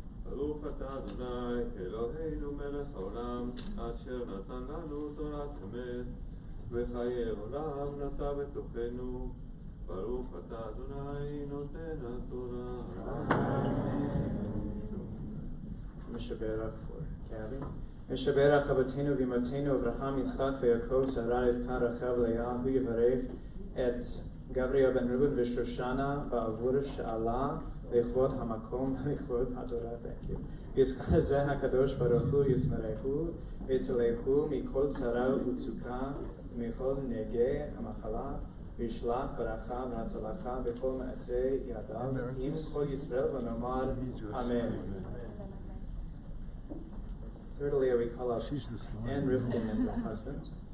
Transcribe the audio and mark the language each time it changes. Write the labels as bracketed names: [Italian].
[Hebrew] ברוך אתה אדוני אלוהינו מלך העולם, אשר נתן לנו תורת אמת, וחיי עולם נטע בתוכנו. ברוך אתה אדוני נותן התורה. משבח [English] for Gabby. [Hebrew] משבח אבותינו ואמותינו אברהם, יצחק ויעקב, שרה, רבקה, רחל ולאה, הוא יברך את גבריאל בן ראובן ושושנה בעבור שעלה לכבוד המקום ולכבוד התורה. [English] Thank you. [Hebrew] ויזכר זה הקדוש ברוך הוא ישמרהו ויצילהו מכל צרה ומצוקה ומכל נגעי המחלה, וישלח ברכה והצלחה בכל מעשה ידיו עם כל ישראל, ונאמר אמן. [English] Thirdly, we call up Anne Rifkin and her husband.